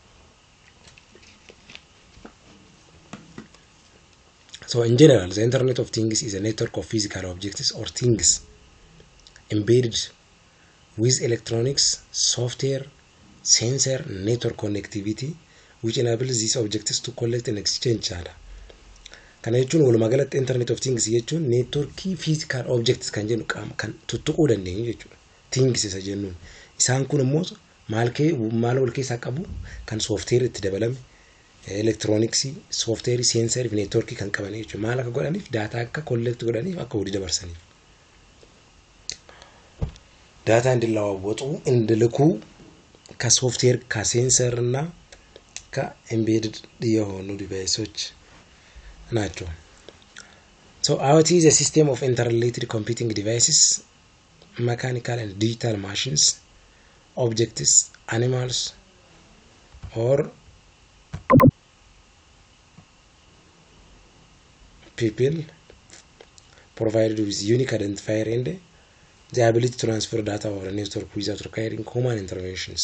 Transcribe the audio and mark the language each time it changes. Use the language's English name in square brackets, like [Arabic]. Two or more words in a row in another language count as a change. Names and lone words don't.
[English] So in general, the Internet of Things is a network of physical objects or things embedded with electronics, software, sensor, network connectivity, which enables these objects to collect and exchange data. [Oromo] Kana jechuun walumaa galatti Internet of Things jechuun networkii [English] physical objects [Oromo] kan jennu kan tuttuquu dandeenyu jechuudha. Things isa jennuun. Isaan kun immoo maal wal keessaa qabu kan software itti dabalame [English] electronics, software, sensor, network [Oromo] kan qaban jechuudha. Maal akka godhaniif data akka collect godhaniif akka wadi dabarsaniif. [Amharic] Data እንዲለዋወጡ እንዲልኩ ከሶፍትዌር ከሴንሰር እና ከኤምቤድድ የሆኑ ዲቫይሶች ናቸው። [English] So IoT is a system of interrelated computing devices, mechanical and digital machines, objects, animals, or people provided with unique identifier and the ability to transfer data over a network without requiring human interventions.